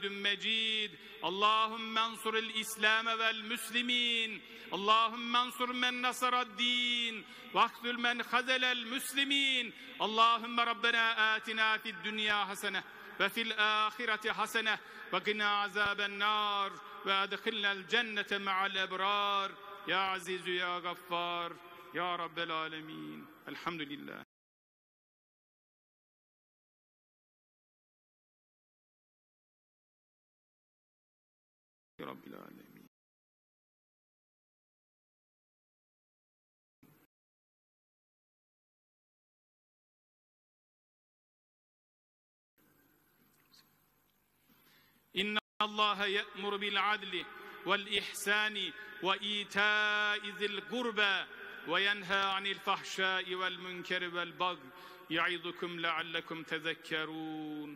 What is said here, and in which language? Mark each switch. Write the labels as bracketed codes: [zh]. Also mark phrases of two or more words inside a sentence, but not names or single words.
[ar] مجيد اللهم انصر الإسلام والمسلمين اللهم انصر من نصر الدين واخذل من خذل المسلمين اللهم ربنا آتنا في الدنيا حسنة وفي الآخرة حسنة وقنا عذاب النار وأدخلنا الجنة مع الأبرار يا عزيز يا غفار يا رب العالمين الحمد لله. رب العالمين. إن الله يأمر بالعدل والإحسان وإيتاء ذي القربى وينهى عن الفحشاء والمنكر والبغي يعظكم لعلكم تذكرون.